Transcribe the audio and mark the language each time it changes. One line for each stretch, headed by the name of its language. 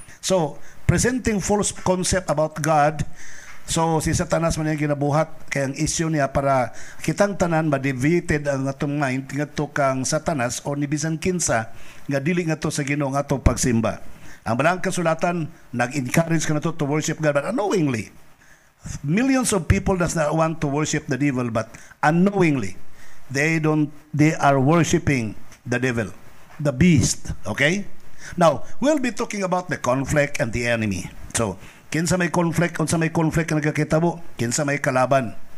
English: So, presenting false concept about God.
Cebuano: So, si Satanas man yung ginabuhat kaya ang issue niya para kitang tanan ma-deviated ang atong mind ngadto kang Satanas o ni bisan kinsa nga dili ngadto sa Ginoo nga atong pagsimba. Ang Balang Kasulatan nag-encourage kanadto
English: to worship God but unknowingly. Millions of people does not want to worship the devil but unknowingly they are worshiping the devil, the beast, okay? Now, we'll be talking about the conflict and the enemy.
Cebuano: So, kinsa may conflict, unsa may conflict na nagkakitabo, kinsa may kalaban.